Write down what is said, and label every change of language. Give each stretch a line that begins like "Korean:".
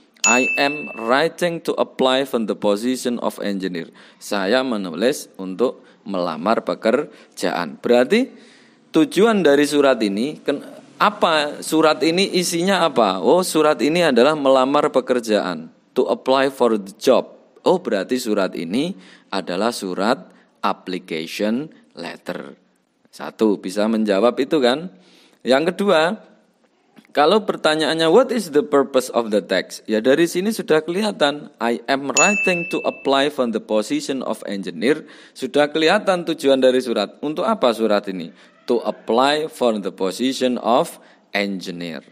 English: I am writing to apply for the position of engineer.
Indonesian: Saya menulis untuk melamar pekerjaan. Berarti tujuan dari surat ini apa? Surat ini isinya apa? Oh, surat ini adalah melamar pekerjaan.
English: To apply for the job.
Indonesian: Oh, berarti surat ini adalah surat
English: application letter.
Indonesian: Satu, bisa menjawab itu kan? Yang kedua, kalau pertanyaannya
English: what is the purpose of the text?
Indonesian: Ya dari sini sudah kelihatan.
English: I am writing to apply for the position of engineer.
Indonesian: Sudah kelihatan tujuan dari surat. Untuk apa surat ini?
English: To apply for the position of engineer.